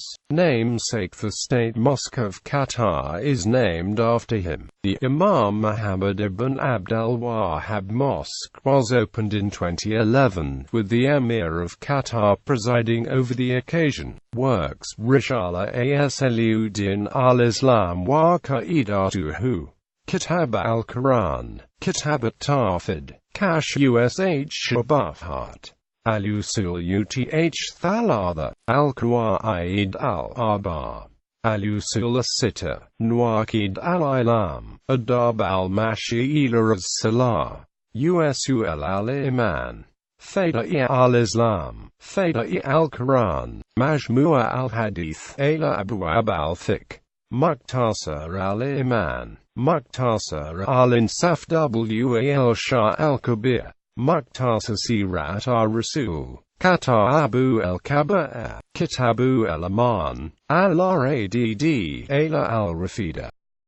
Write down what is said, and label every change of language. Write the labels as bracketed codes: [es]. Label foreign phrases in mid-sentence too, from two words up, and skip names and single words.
[en] Namesake, the State Mosque of Qatar is named after him. The Imam Muhammad ibn ʿAbd al-Wahhab Mosque was opened in 2011, with the Emir of Qatar presiding over the occasion. Works: Risala Asluddin al-Islam wa Qa'idatuhu, Kitab al-Quran, Kitab at-Tawhid, Kashf Shubuhat, Al-Usul Uth-Thalatha, Al-Qawaid al-Arba', Al-Usul as-Sitta, Nawaqid al-Ilam, Adab al-Mashila as-Salah, Usul al-Iman, Fada'i al-Islam, Fada'i al-Quran, Majmu'a al-Hadith, Abwab al-Fiqh, Muqtasar al-Iman, Muqtasar al-Insaf Wal Shah al-Kabir, Muqtasar Sirat al-Rasul, Kitabu al-Kaba'ir, Kitabu al-Aman, al-Radd, al-Rafida.